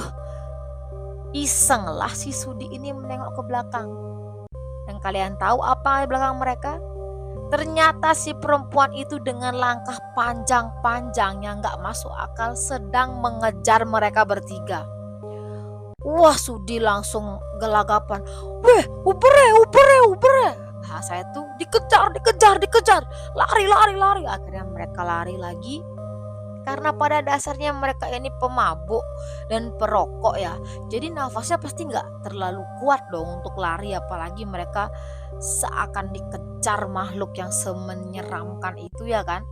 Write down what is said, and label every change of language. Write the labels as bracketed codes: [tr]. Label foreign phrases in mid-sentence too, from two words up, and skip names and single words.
[id] Iseng lah si Sudi ini menengok ke belakang. Dan kalian tahu apa di belakang mereka? Ternyata si perempuan itu dengan langkah panjang-panjang yang gak masuk akal sedang mengejar mereka bertiga. Wah, Sudi langsung gelagapan. Weh, upere, upere, upere. Nah, saya tuh dikejar, dikejar, dikejar. Lari, lari, lari. Akhirnya mereka lari lagi. Karena pada dasarnya mereka ini pemabuk dan perokok ya. Jadi nafasnya pasti nggak terlalu kuat dong untuk lari. Apalagi mereka seakan dikejar makhluk yang semenyeramkan itu ya kan.